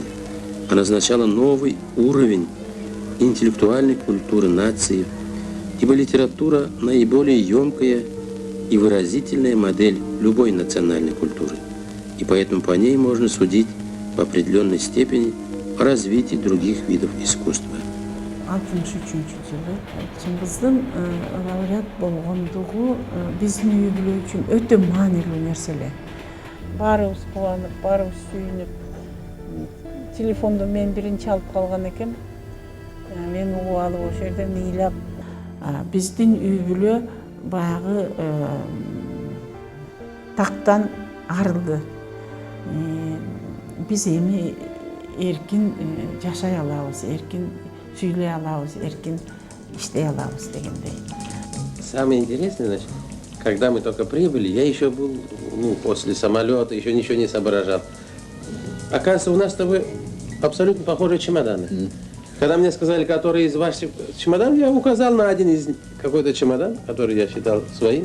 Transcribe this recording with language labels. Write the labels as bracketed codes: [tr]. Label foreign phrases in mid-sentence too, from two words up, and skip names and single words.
[ru] Оно означало новый уровень интеллектуальной культуры нации, ибо литература – наиболее емкая и выразительная модель любой национальной культуры, и поэтому по ней можно судить в определенной степени о развитии других видов искусства. [ky] 63 жылы Чыңгыздын лауреат болгондугу биздин үй бүлө үчүн өтө маанилүү нерселер. Баарыбыз кубанып, баарыбыз сүйүнүп, телефонду мен биринчи алып калган экем. Мен угуп алып ошол жерден ыйлап, биздин үй бүлө баягы тактан арылды. Биз эми эркин жашай алабыз, эркин сүйлөй алабыз, эркин иштей алабыз дегендей. [ru] Самое интересное, значит, когда мы только прибыли, я еще был, после самолета, еще ничего не соображал. Оказывается, у нас с тобой абсолютно похожие чемоданы. Когда мне сказали, который из ваших чемоданов, я указал на один из какой-то чемодан, который я считал своим.